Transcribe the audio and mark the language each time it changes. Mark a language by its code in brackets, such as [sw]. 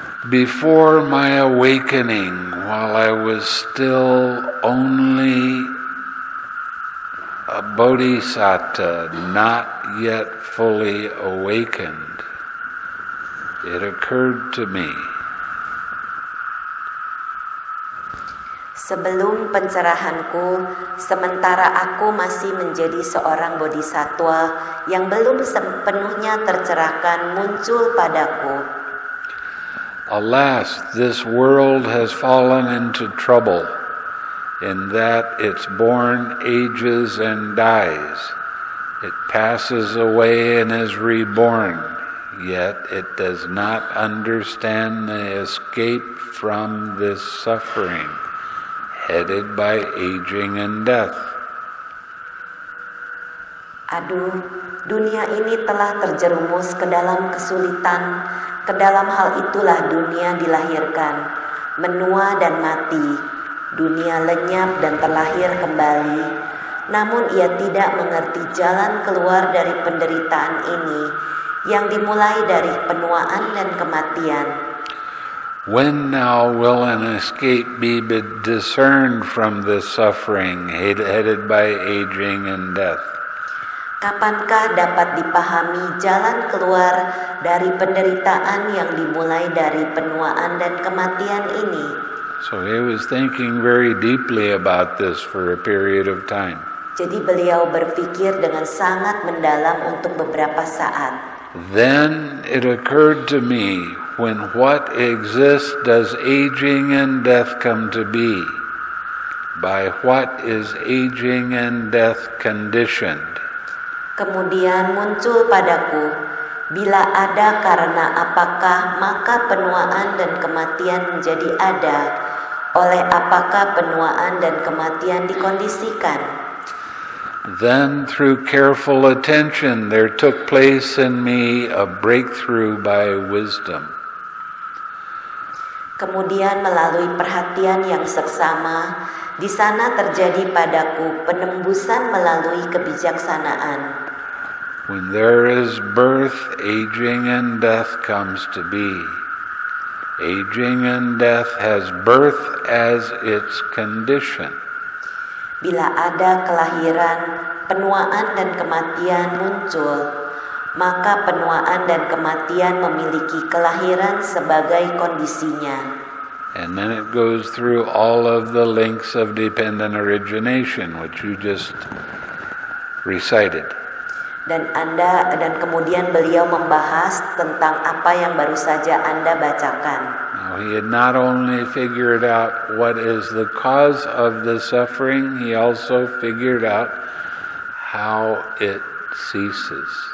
[en] Before my awakening, while I was still only a bodhisattva, not yet fully awakened, it occurred to me. [id] Sebelum pencerahanku, sementara aku masih menjadi seorang bodhisattva yang belum sepenuhnya tercerahkan, muncul padaku. [en] Alas, this world has fallen into trouble, in that it's born, ages, and dies. It passes away and is reborn, yet it does not understand the escape from this suffering, headed by aging and death. [id] Aduh, dunia ini telah terjerumus ke dalam kesulitan. Ke dalam hal itulah dunia dilahirkan, menua dan mati. Dunia lenyap dan terlahir kembali. Namun ia tidak mengerti jalan keluar dari penderitaan ini, yang dimulai dari penuaan dan kematian. [en] When now will an escape be discerned from this suffering, headed by aging and death? [id] Kapankah dapat dipahami jalan keluar dari penderitaan yang dimulai dari penuaan dan kematian ini? [en] So he was thinking very deeply about this for a period of time. [id] Jadi beliau berpikir dengan sangat mendalam untuk beberapa saat. [en] Then it occurred to me, when what exists does aging and death come to be? By what is aging and death conditioned? [id] Kemudian muncul padaku, bila ada karena apakah maka penuaan dan kematian menjadi ada, oleh apakah penuaan dan kematian dikondisikan? [en] Then through careful attention there took place in me a breakthrough by wisdom. [id] Kemudian melalui perhatian yang seksama, di sana terjadi padaku penembusan melalui kebijaksanaan. [en] When there is birth, aging and death comes to be. Aging and death has birth as its condition. [id] Bila ada kelahiran, penuaan dan kematian muncul, maka penuaan dan kematian memiliki kelahiran sebagai kondisinya. [en] And then it goes through all of the links of dependent origination, which you just recited. [id] Dan kemudian beliau membahas tentang apa yang baru saja Anda bacakan. [en] Now, he had not only figured out what is the cause of the suffering, he also figured out how it ceases.